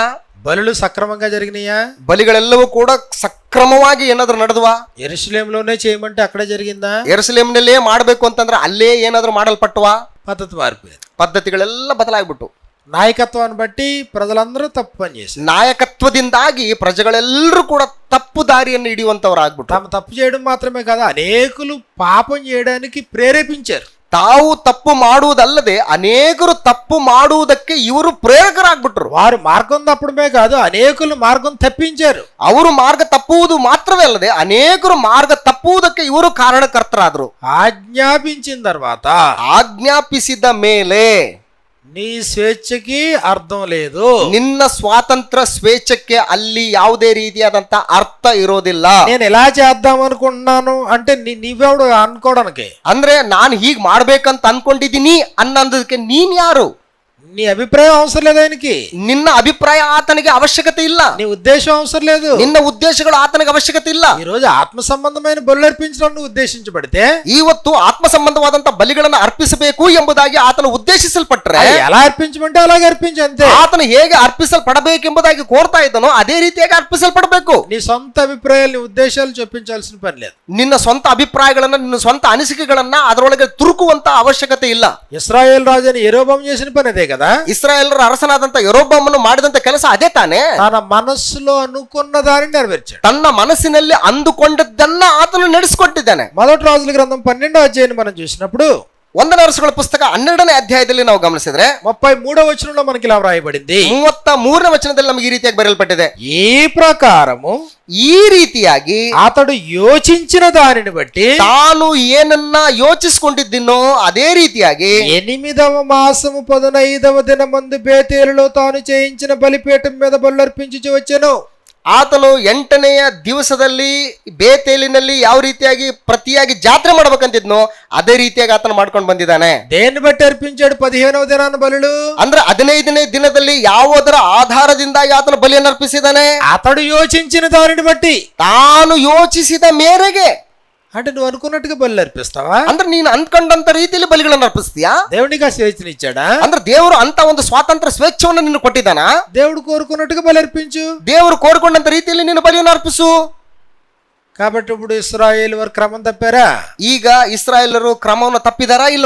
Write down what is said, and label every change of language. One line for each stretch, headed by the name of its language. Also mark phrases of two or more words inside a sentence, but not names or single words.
Telugu: బలులు సక్రమంగా జరిగినాయా,
Kannada: ಬಲಿಗಳೆಲ್ಲವೂ ಕೂಡ ಸಕ್ರಮವಾಗಿ ಏನಾದ್ರೂ ನಡೆದ್ವಾ,
Telugu: యెరూషలేములోనే చేయమంటే అక్కడే జరిగిందా,
Kannada: ಯೆರೂಸಲೇಮಿನಲ್ಲೇ ಮಾಡ್ಬೇಕು ಅಂತಂದ್ರೆ ಅಲ್ಲೇ ಏನಾದ್ರೂ ಮಾಡಲ್ಪಟ್ಟವಾ,
Telugu: పద్ధతి మారిపోయింది.
Kannada: ಪದ್ಧತಿಗಳೆಲ್ಲ ಬದಲಾಗ್ಬಿಟ್ಟು,
Telugu: నాయకత్వాన్ని బట్టి ప్రజలందరూ తప్పు పని చేశారు.
Kannada: ನಾಯಕತ್ವದಿಂದಾಗಿ ಪ್ರಜೆಗಳೆಲ್ಲರೂ ಕೂಡ ತಪ್ಪು ದಾರಿಯನ್ನು ಹಿಡಿಯುವಂತವರಾಗ್ಬಿಟ್ಟು,
Telugu: తాము తప్పు చేయడం మాత్రమే కాదు, అనేకులు పాపం చేయడానికి ప్రేరేపించారు.
Kannada: ತಾವು ತಪ್ಪು ಮಾಡುವುದಲ್ಲದೆ ಅನೇಕರು ತಪ್ಪು ಮಾಡುವುದಕ್ಕೆ ಇವರು ಪ್ರೇರಕರಾಗ್ಬಿಟ್ರು.
Telugu: వారు మార్గం తప్పడమే కాదు, అనేకులు మార్గం తప్పించారు.
Kannada: ಅವರು ಮಾರ್ಗ ತಪ್ಪುವುದು ಮಾತ್ರವೇ ಅಲ್ಲದೆ ಅನೇಕರು ಮಾರ್ಗ ತಪ್ಪುವುದಕ್ಕೆ ಇವರು ಕಾರಣಕರ್ತರಾದ್ರು.
Telugu: ఆజ్ఞాపించిన తర్వాత
Kannada: ಆಜ್ಞಾಪಿಸಿದ ಮೇಲೆ
Telugu: నీ స్వేచ్ఛకి అర్థం లేదు,
Kannada: ನಿನ್ನ ಸ್ವಾತಂತ್ರ್ಯ ಸ್ವೇಚ್ಛಕ್ಕೆ ಅಲ್ಲಿ ಯಾವುದೇ ರೀತಿಯಾದಂತ ಅರ್ಥ ಇರೋದಿಲ್ಲ.
Telugu: నేను ఎలా చేద్దాం అనుకుంటున్నాను అంటే నీవెవడు అనుకోవడానికి,
Kannada: ಅಂದ್ರೆ ನಾನು ಹೀಗ್ ಮಾಡ್ಬೇಕಂತ ಅನ್ಕೊಂಡಿದ್ದೀನಿ ಅನ್ನೋದಕ್ಕೆ ನೀನ್ ಯಾರು?
Telugu: నీ అభిప్రాయం అవసరం లేదు ఆయనకి,
Kannada: ನಿನ್ನ ಅಭಿಪ್ರಾಯ ಆತನಿಗೆ ಅವಶ್ಯಕತೆ ಇಲ್ಲ,
Telugu: నీ ఉద్దేశం అవసరం లేదు,
Kannada: ನಿನ್ನ ಉದ್ದೇಶಗಳು ಆತನಿಗೆ ಅವಶ್ಯಕತೆ ಇಲ್ಲ.
Telugu: ఈ రోజు ఆత్మ సంబంధమైన బలు అర్పించడానికి ఉద్దేశించబడితే,
Kannada: ಇವತ್ತು ಆತ್ಮ ಸಂಬಂಧವಾದಂತ ಬಲಿಗಳನ್ನು ಅರ್ಪಿಸಬೇಕು ಎಂಬುದಾಗಿ ಆತನು ಉದ್ದೇಶಿಸಲ್ಪಟ್ರೆ,
Telugu: ఎలా అర్పించమంటే అలాగే అర్పించు అంతే.
Kannada: ಆತನು ಹೇಗೆ ಅರ್ಪಿಸಲ್ಪಡಬೇಕೆಂಬುದಾಗಿ ಕೋರ್ತಾ ಇದ್ದನೋ ಅದೇ ರೀತಿಯಾಗಿ ಅರ್ಪಿಸಲ್ಪಡಬೇಕು.
Telugu: నీ సొంత అభిప్రాయాలు, నీ ఉద్దేశాలు చూపించాల్సిన పని లేదు.
Kannada: ನಿನ್ನ ಸ್ವಂತ ಅಭಿಪ್ರಾಯಗಳನ್ನ, ನಿನ್ನ ಸ್ವಂತ ಅನಿಸಿಕೆಗಳನ್ನ ಅದರೊಳಗೆ ತುರುಕುವಂತ ಅವಶ್ಯಕತೆ ಇಲ್ಲ.
Telugu: ఇశ్రాయేల్ రాజుని యెరొబాము చేసిన పని అదే కదా.
Kannada: ಇಸ್ರಾಯೇಲರ ಅರಸನಾದಂತ ಯೆರೊಬ್ಬಾಮನು ಮಾಡಿದಂತ ಕೆಲಸ ಅದೇ ತಾನೇ.
Telugu: తన మనస్సులో అనుకున్న దానిని నెరవేర్చాడు.
Kannada: ತನ್ನ ಮನಸ್ಸಿನಲ್ಲಿ ಅಂದುಕೊಂಡದ್ದನ್ನ ಆತನು ನಡೆಸಿಕೊಟ್ಟಿದ್ದಾನೆ.
Telugu: మొదటి రాజుల గ్రంథం 12వ అధ్యాయాన్ని మనం చూసినప్పుడు,
Kannada: 1ನೇ ಅರಸುಗಳ ಪುಸ್ತಕ 12ನೇ ಅಧ್ಯಾಯದಲ್ಲಿ ನಾವು ಗಮನಿಸಿದ್ರೆ
Telugu: 33వ వచనంలో మనకి ఇలా వ్రాయబడింది,
Kannada: 33ನೇ ವಚನದಲ್ಲಿ ನಮಗೆ ಈ ರೀತಿಯಾಗಿ ಬರೆಯಲ್ಪಟ್ಟಿದೆ,
Telugu: ఈ ప్రకారము
Kannada: ಈ ರೀತಿಯಾಗಿ
Telugu: అతడు యోచించిన దానిని బట్టి
Kannada: ತಾನು ಏನನ್ನ ಯೋಚಿಸಿಕೊಂಡಿದ್ದೀನೋ ಅದೇ ರೀತಿಯಾಗಿ
Telugu: 8వ మాసము 15వ దినమందు బేతేలులో తాను చేయించిన బలిపీఠం మీద బలుర్పించుచు వచ్చెను.
Kannada: ಆತನು 8ನೆಯ ದಿವಸದಲ್ಲಿ ಬೇತೇಲಿನಲ್ಲಿ ಯಾವ ರೀತಿಯಾಗಿ ಪ್ರತಿಯಾಗಿ ಜಾತ್ರೆ ಮಾಡ್ಬೇಕಂತಿದ್ನೋ ಅದೇ ರೀತಿಯಾಗಿ ಆತನು ಮಾಡ್ಕೊಂಡು ಬಂದಿದ್ದಾನೆ.
Telugu: దేన్ని బట్టి అర్పించాడు 15వ దినాన బలులు?
Kannada: ಅಂದ್ರೆ 15ನೇ ದಿನದಲ್ಲಿ ಯಾವುದರ ಆಧಾರದಿಂದಾಗಿ ಆತನು ಬಲಿಯನ್ನು ಅರ್ಪಿಸಿದ್ದಾನೆ?
Telugu: అతడు యోచించిన దానిని బట్టి.
Kannada: ತಾನು ಯೋಚಿಸಿದ ಮೇರೆಗೆ.
Telugu: అంటే నువ్వు అనుకున్నట్టుగా బలి అర్పిస్తావా?
Kannada: ಅಂದ್ರೆ ನೀನು ಅನ್ಕೊಂಡಂತ ರೀತಿಯಲ್ಲಿ ಬಲಿಗಳನ್ನು ಅರ್ಪಿಸ್ತೀಯಾ?
Telugu: దేవునికి ఆ స్వేచ్ఛనిచ్చాడా?
Kannada: ಅಂದ್ರೆ ದೇವರು ಅಂತ ಒಂದು ಸ್ವಾತಂತ್ರ್ಯ ಸ್ವೇಚ್ಛವನ್ನು ನಿನ್ನ ಕೊಟ್ಟಿದ್ದಾನ?
Telugu: దేవుడు కోరుకున్నట్టుగా బలి అర్పించు.
Kannada: ದೇವರು ಕೋರಿಕೊಂಡಂತ ರೀತಿಯಲ್ಲಿ ನೀನು ಬಲಿಯನ್ನು ಅರ್ಪಿಸು.
Telugu: కాబట్టి ఇప్పుడు ఇశ్రాయేలు వారు క్రమం తప్పారా?
Kannada: ಈಗ ಇಸ್ರಾಯೇಲರು ಕ್ರಮವನ್ನು ತಪ್ಪಿದಾರಾ ಇಲ್ವಾ?